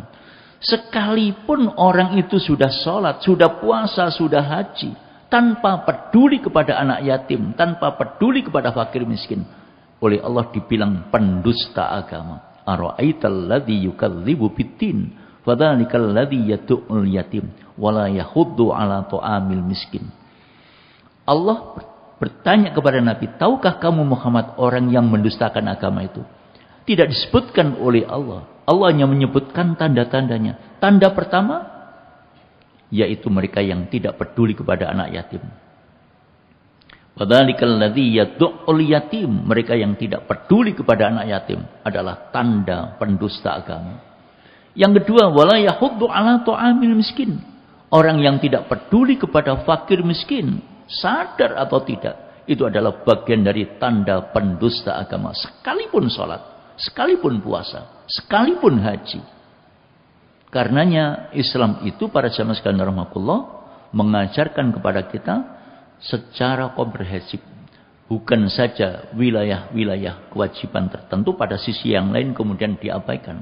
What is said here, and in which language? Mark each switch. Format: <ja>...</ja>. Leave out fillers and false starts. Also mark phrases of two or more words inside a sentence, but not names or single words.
<id>Sekalipun orang itu sudah salat, sudah puasa, sudah haji, tanpa peduli kepada anak yatim, tanpa peduli kepada fakir miskin, oleh Allah dibilang pendusta agama.</id> <ar>أرأيت الذي يكذب بالدين فذلك الذي يدع اليتيم ولا يحض على طعام المسكين.</ar> <id>Allah bertanya kepada Nabi, tahukah kamu Muhammad orang yang mendustakan agama itu? Tidak disebutkan oleh Allah. Allah hanya menyebutkan tanda-tandanya. Tanda pertama yaitu mereka yang tidak peduli kepada anak yatim.</id> <ar>وذلك الذي يدع اليتيم,</ar> <id>mereka yang tidak peduli kepada anak yatim adalah tanda pendusta agama. Yang kedua,</id> <ar>ولا يحض على طعام المسكين.</ar> <id>Orang yang tidak peduli kepada fakir miskin, sadar atau tidak, itu adalah bagian dari tanda pendusta agama. Sekalipun salat, sekalipun puasa, sekalipun haji. Karenanya Islam itu para jamaah sekalian rahmatullah mengajarkan kepada kita secara komprehensif, bukan saja wilayah-wilayah kewajiban tertentu pada sisi yang lain kemudian diabaikan.</id>